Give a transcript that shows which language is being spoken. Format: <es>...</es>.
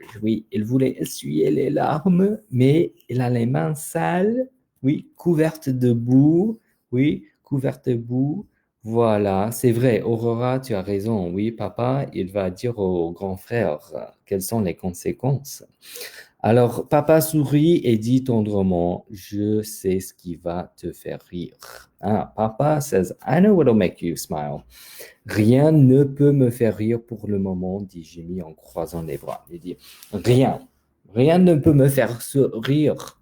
<fr>Oui, il voulait essuyer les larmes, mais il a les mains sales, oui, couvertes de boue, oui, couvertes de boue. Voilà, c'est vrai, Aurora, tu as raison. Oui, papa, il va dire au grand frère quelles sont les conséquences. Alors, papa sourit et dit tendrement, je sais ce qui va te faire rire.</fr> <en>Ah, papa says, I know what'll make you smile.</en> <fr>Rien ne peut me faire rire pour le moment, dit Jimmy en croisant les bras. Il dit, rien. Rien ne peut me faire rire.</fr>